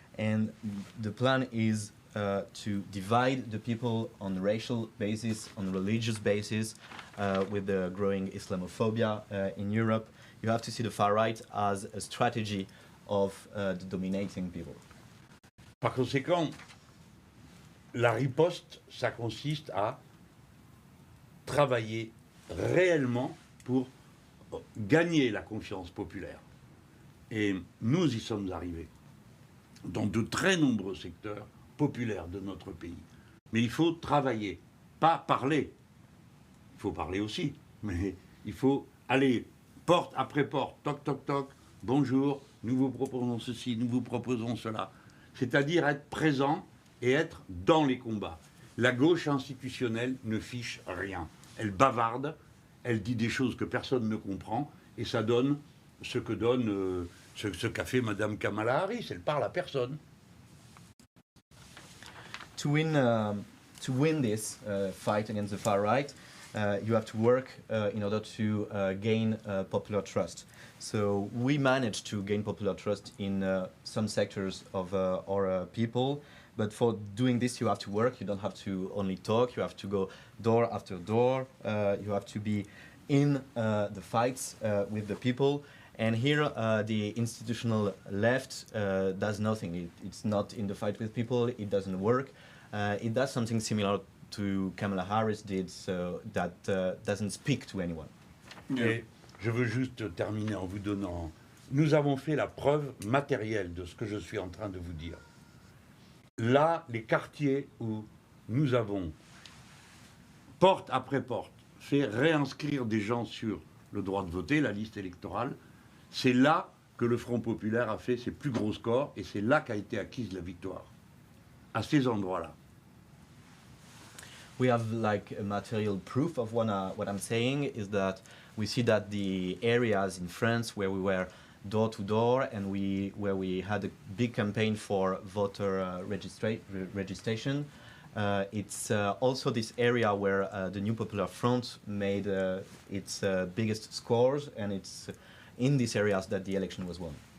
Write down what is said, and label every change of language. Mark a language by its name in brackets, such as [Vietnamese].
[English] And the plan is to divide the people on racial basis, on religious basis, with the growing Islamophobia in Europe. You have to see the far right as a strategy of the dominating people. [French] Par conséquent, la riposte, ça consiste à travailler réellement pour gagner la confiance populaire. Et nous y sommes arrivés dans de très nombreux secteurs populaire de notre pays. Mais il faut travailler, pas parler. Il faut parler aussi, mais il faut aller porte après porte, toc toc toc, bonjour, nous vous proposons ceci, nous vous proposons cela. C'est-à-dire être présent et être dans les combats. La gauche institutionnelle ne fiche rien. Elle bavarde, elle dit des choses que personne ne comprend, et ça donne ce que donne ce qu'a fait Madame Kamala Harris. Elle parle à personne. [English] To win this fight against the far right, you have to work in order to gain popular trust. So we managed to gain popular trust in some sectors of our people, but for doing this you have to work. You don't have to only talk, you have to go door after door, you have to be in the fights with the people. And here the institutional left does nothing. It's not in the fight with people, it doesn't work. It does something similar to Kamala Harris did, so that doesn't speak to anyone. Yeah. [French] Et je veux juste terminer en vous donnant... Nous avons fait la preuve matérielle de ce que je suis en train de vous dire. Là, les quartiers où nous avons, porte après porte, fait réinscrire des gens sur le droit de voter, la liste électorale, c'est là que le Front populaire a fait ses plus gros scores et c'est là qu'a été acquise la victoire. À ces endroits-là. [English] We have like a material proof of what I'm saying is that we see that the areas in France where we were door to door and where we had a big campaign for voter registration, it's also this area where the New Popular Front made its biggest scores, and it's in these areas that the election was won.